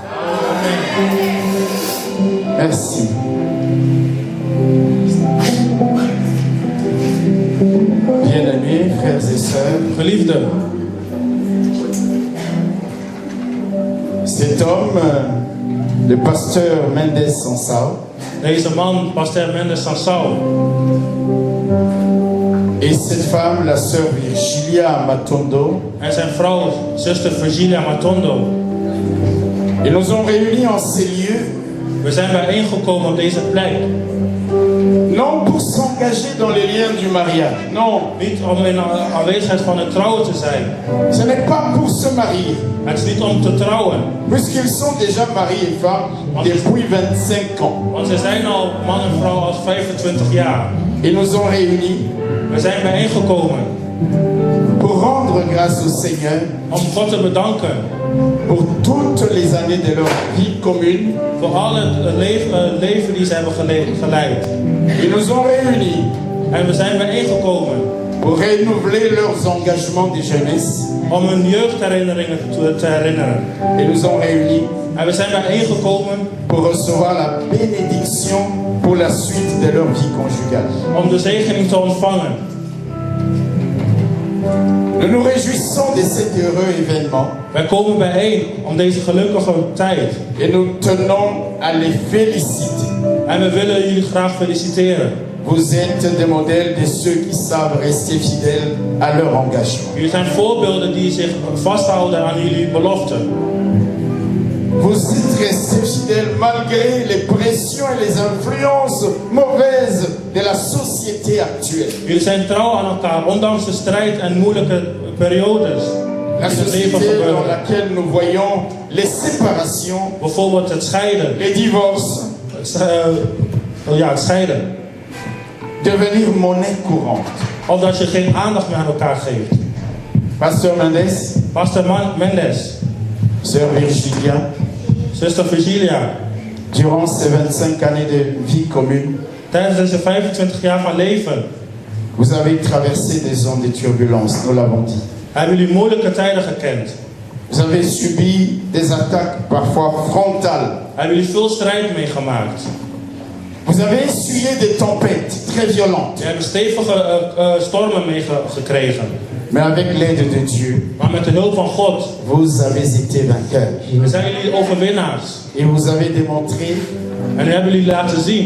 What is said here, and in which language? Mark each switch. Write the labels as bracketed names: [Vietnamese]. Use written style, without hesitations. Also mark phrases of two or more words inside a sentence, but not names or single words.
[French] Merci. Bien-aimés, frères et sœurs, [Dutch] Geliefden, [French] cet homme, le pasteur Mendes Sansao, [Dutch] deze man, pasteur Mendes Sansao, [French] et cette femme, la sœur Virgilia Matondo, [Dutch] en zijn vrouw, zuster Virgilia Matondo. [French] ils nous ont réunis en ces lieux, [Dutch] We zijn bijeengekomen op deze plek. [French] non pour s'engager dans les liens du mariage, non, [Dutch] Niet om in de aanwezigheid van het trouwen te zijn. [French] ce n'est pas pour se marier, [Dutch] Het is niet om te trouwen. [French] puisqu'ils sont déjà mariés et femmes depuis 25 ans. [Dutch] Want ze zijn al man en vrouw al 25 jaar. [French] Ils nous ont réunis [Dutch] We zijn bijeengekomen [French] pour rendre grâce au Seigneur [Dutch] om God te bedanken [French] pour toutes les années de leur vie commune. [Dutch] voor al het leven die ze hebben geleid. [French] Ils nous ont réunis [Dutch] En we zijn bijeengekomen [French] pour renouveler leurs engagements de jeunesse. [Dutch] om hun jeugdherinneringen te herinneren. [French] Ils nous ont réunis [Dutch] En we zijn bijeengekomen [French] pour recevoir la bénédiction pour la suite de leur vie conjugale. [Dutch] om de zegening te ontvangen. [French] Nous nous réjouissons de cet heureux événement [Dutch] Wij komen bijeen om deze gelukkige tijd. [French] et nous tenons à les féliciter. [Dutch] En we willen jullie graag feliciteren. [French] Vous êtes des modèles de ceux qui savent rester fidèles à leur engagement. [Dutch] Jullie zijn voorbeelden die zich vasthouden aan jullie beloften. [French] Vous êtes restés fidèles malgré les pressions et les influences mauvaises de la société actuelle. [Dutch] Jullie zijn trouw aan elkaar, ondanks de strijd en moeilijke periodes [French] La [Dutch] die in het leven [French] société dans [Dutch] gebeuren. [French] laquelle nous voyons les séparations, [Dutch] Bijvoorbeeld het scheiden. [French] les divorces, [Dutch] Het scheiden. [French] devenir monnaie courante. [Dutch] Of dat je geen aandacht meer aan elkaar geeft. [French] Pasteur Mendes, [Dutch] Pastor Mendes, [French] sœur Virgilia, [Dutch] zuster Virgilia, [French] Durant ces 25 années de vie commune, [Dutch] Tijdens deze 25 jaar van leven [French] vous avez traversé des zones de turbulence, nous l'avons dit. [Dutch] hebben jullie moeilijke tijden gekend. [French] Vous avez subi des attaques parfois frontales. [Dutch] Hebben jullie veel strijd meegemaakt. [French] Vous avez essuyé des tempêtes très violentes. [Dutch] Je hebt stevige stormen meegekregen. [French] Mais avec l'aide de Dieu, [Dutch] Maar met de hulp van God [French] vous avez été vainqueurs. [Dutch] zijn jullie overwinnaars. [French] Et vous avez démontré [Dutch] En hebben jullie laten zien